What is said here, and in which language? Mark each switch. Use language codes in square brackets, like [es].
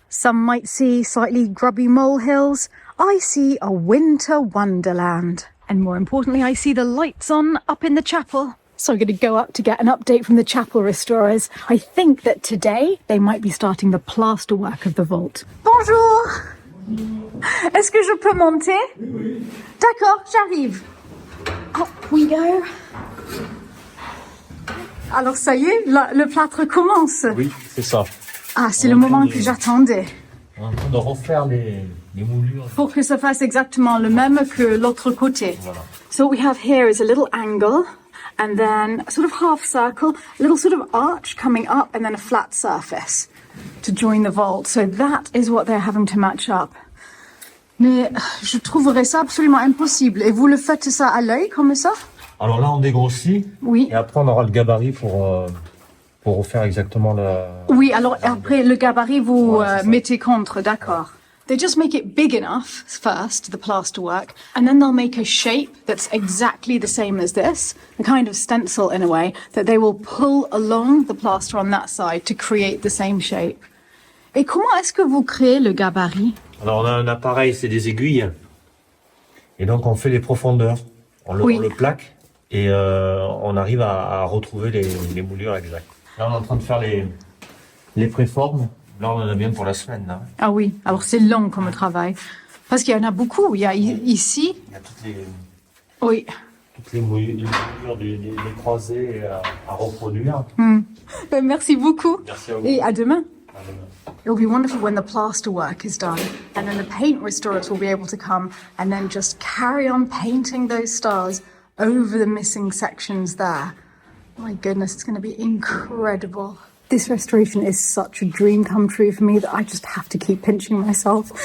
[en] Some might see slightly grubby molehills. I see a winter wonderland. And more importantly, I see the lights on up in the chapel. So I'm going to go up to get an update from the chapel restorers. I think that today they might be starting the plaster work of the vault. [fr] Bonjour! Est-ce que je peux monter? Oui. D'accord, j'arrive. Up we go. Alors ça y est, le plâtre commence. Oui, c'est ça. Ah, c'est le moment que j'attendais. On est en train de refaire les moulures. Pour que ça fasse exactement le même que l'autre côté. Voilà. [en] So what we have here is a little angle, and then a sort of half circle, a little sort of arch coming up, and then a flat surface to join the vault. So that is what they're having to match up. [fr] Mais je trouverais ça absolument impossible. Et vous le faites ça à l'œil, comme ça? Alors là, on dégrossit. Oui. Et après, on aura le gabarit pour refaire exactement le... Oui, alors après, le gabarit, vous mettez contre, d'accord. [en] They just make it big enough first, the plasterwork, and then they'll make a shape that's exactly the same as this, a kind of stencil in a way, that they will pull along the plaster on that side to create the same shape. [fr] Et comment est-ce que vous créez le gabarit? Alors on a un appareil, c'est des aiguilles. Et donc on fait les profondeurs. On le plaque et on arrive à retrouver les moulures exactes. Là on est en train de faire les préformes. Là on en a bien pour la semaine. Là. Ah oui, alors c'est long comme travail. Parce qu'il y en a beaucoup. Il y a ici. Il y a toutes les... Oui. Toutes les moulures des croisées à reproduire. Merci beaucoup. Merci à vous. Et à demain. À demain. [en] It'll be wonderful when the plaster work is done, and then the paint restorers will be able to come and then just carry on painting those stars over the missing sections there. My goodness, it's going to be incredible. This restoration is such a dream come true for me that I just have to keep pinching myself.